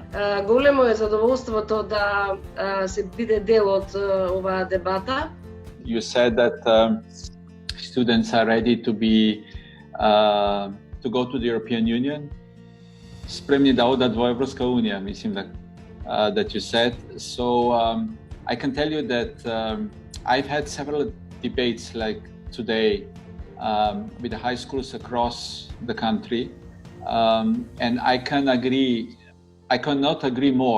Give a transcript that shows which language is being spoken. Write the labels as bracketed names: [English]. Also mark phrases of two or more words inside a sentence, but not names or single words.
[Macedonian] Големо е задоволството да се биде дел од оваа дебата. [English] You said that students are ready to go to the European Union. [Macedonian] Спремни да одат во Европска унија, мислим [English] that you said. So I can tell you that I've had several debates like today with the high schools across the country. And I cannot agree more.